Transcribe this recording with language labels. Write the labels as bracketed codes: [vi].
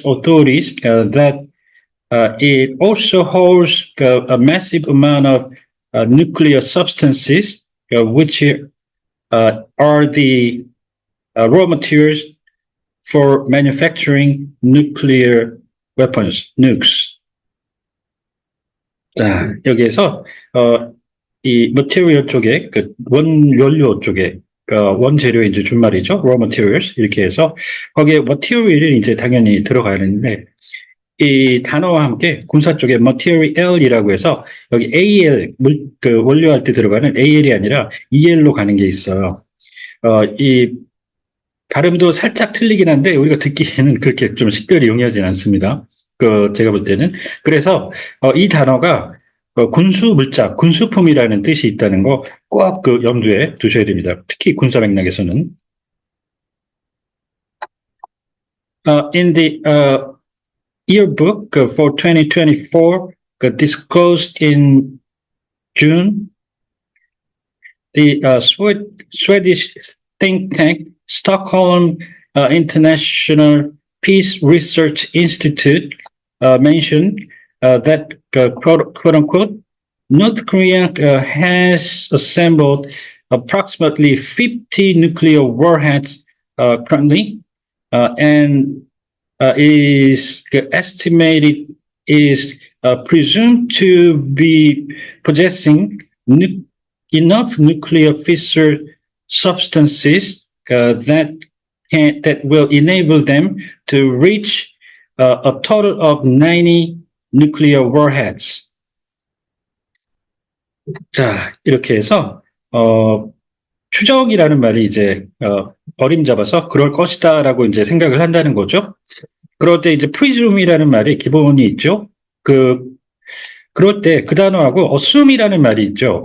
[en] authorities that it also holds a massive amount of nuclear substances, which are the raw materials for manufacturing nuclear weapons, nukes. [ko] 자, 여기에서 이 material 쪽에 원연료 쪽에 원재료의 이제 준말이죠. raw materials 이렇게 해서 거기에 material이 이제 당연히 들어가는데 이 단어와 함께 군사 쪽에 material이라고 해서 여기 AL 원료할 때 들어가는 AL이 아니라 EL로 가는 게 있어요. 이 발음도 살짝 틀리긴 한데 우리가 듣기에는 그렇게 좀 식별이 용이하진 않습니다. 제가 볼 때는. 그래서 이 단어가 군수 물자, 군수품이라는 뜻이 있다는 거 꼭 염두에 두셔야 됩니다. 특히 군사 맥락에서는. [en] In the yearbook for 2024 disclosed in June, the Swedish think tank Stockholm International Peace Research Institute mentioned that quote unquote North Korea has assembled approximately 50 nuclear warheads currently and is estimated is presumed to be possessing enough nuclear fissile substances that will enable them to reach a total of 90 nuclear warheads. [ko] 자, 이렇게 해서 추정이라는 말이 이제 어림잡아서 그럴 것이다라고 이제 생각을 한다는 거죠. 그럴 때 이제 presume이라는 말이 기본이 있죠. 그럴 때 그 단어하고 assume이라는 말이 있죠.